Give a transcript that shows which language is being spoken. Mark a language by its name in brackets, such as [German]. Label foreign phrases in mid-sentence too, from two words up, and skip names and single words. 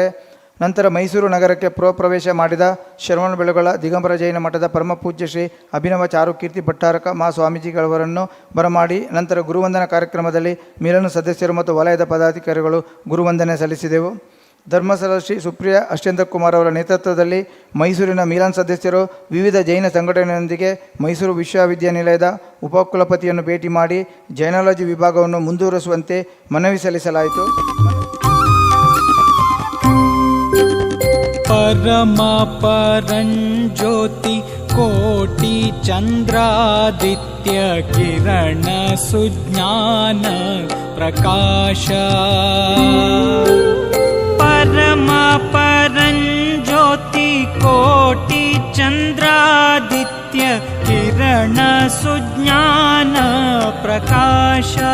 [Kannada] ನಂತರ ಮೈಸೂರು ನಗರಕ್ಕೆ ಪ್ರವೇಶ ಮಾಡಿದ ಶ್ರವಣಬೆಳಗೊಳ ದಿಗಂಬರ ಜೈನ ಮಠದ ಪರಮಪೂಜ್ಯ ಶ್ರೀ ಅಭಿನವ ಚಾರುಕೀರ್ತಿ ಭಟ್ಟಾರಕ ಸ್ವಾಮೀಜಿಗಳವರನ್ನು ಬರಮಾಡಿ ನಂತರ ಗುರುವಂದನಾ ಕಾರ್ಯಕ್ರಮದಲ್ಲಿ ಮಿಲನ್ ಸದಸ್ಯರು ಮತ್ತು ವಲಯದ ಪದಾಧಿಕಾರಿಗಳು ಗುರುವಂದನೆ ಸಲ್ಲಿಸಿದೆವು. ಧರ್ಮಸ್ಥಳ ಶ್ರೀ ಸುಪ್ರಿಯ ಅಷ್ಟೇಂದ್ರ ಕುಮಾರ್ ಅವರ ನೇತೃತ್ವದಲ್ಲಿ ಮೈಸೂರಿನ ಮಿಲನ್ ಸದಸ್ಯರು ವಿವಿಧ ಜೈನ ಸಂಘಟನೆಯೊಂದಿಗೆ ಮೈಸೂರು ವಿಶ್ವವಿದ್ಯಾನಿಲಯದ ಉಪಕುಲಪತಿಯನ್ನು ಭೇಟಿ ಮಾಡಿ ಜೈನಾಲಜಿ ವಿಭಾಗವನ್ನು ಮುಂದುವರಿಸುವಂತೆ ಮನವಿ ಸಲ್ಲಿಸಲಾಯಿತು. [Sanskrit] परम परंज्योति कोटि चंद्रादित्य किरण सुज्ञान प्रकाश परम परंज्योति कोटि चंद्रादित्य किरण सुज्ञान प्रकाश